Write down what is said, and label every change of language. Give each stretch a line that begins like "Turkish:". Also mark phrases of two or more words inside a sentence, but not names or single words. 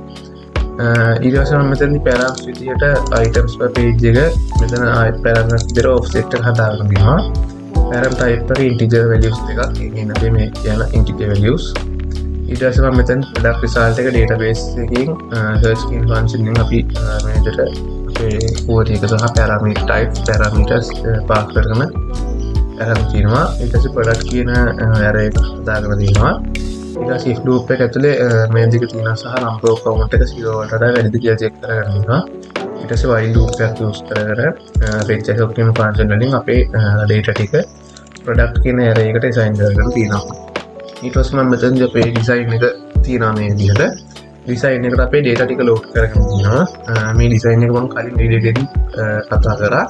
Sinhala: ඊට පස්සේ මම මෙතනදී params විදියට
English: items per page
Sinhala: එක මෙතන paragraph විතර offset එක හදාගෙන තිනවා.
English: parent type
Sinhala: එක
English: integer values
Sinhala: එකක්. ඒ කියන්නේ අපි මේ කියන
English: integer values.
Sinhala: ඊට පස්සේ මම මෙතන
English: product result
Sinhala: එක database එකකින්
English: search key function
Sinhala: එකෙන් අපි මේ විදිහට අපේ query එක සහ
English: parameter type parameters pass
Sinhala: කරගෙන අරන් තියෙනවා. ඊට පස්සේ product කියන array එක දාගෙන තියෙනවා. ඊට පස්සේ
English: if loop
Sinhala: එක ඇතුලේ මේ දෙක තියෙනවා සහ
English: number of count
Sinhala: එක 0 වලට වඩා වැඩිද කියලා check කරගෙන ඉන්නවා. ඊට පස්සේ
English: while loop
Sinhala: එකක් use කරගෙන fetch එක කියන function වලින් අපේ data ටික product කියන array එකට assign කරගෙන තියෙනවා. ඊට පස්සේ මම මෙතනදී අපේ design එක තියෙනවා මේ විදිහට. design එකට අපේ data ටික load කරගෙන තියෙනවා. මේ design එක මම කලින් video එකකින් කතා කරා.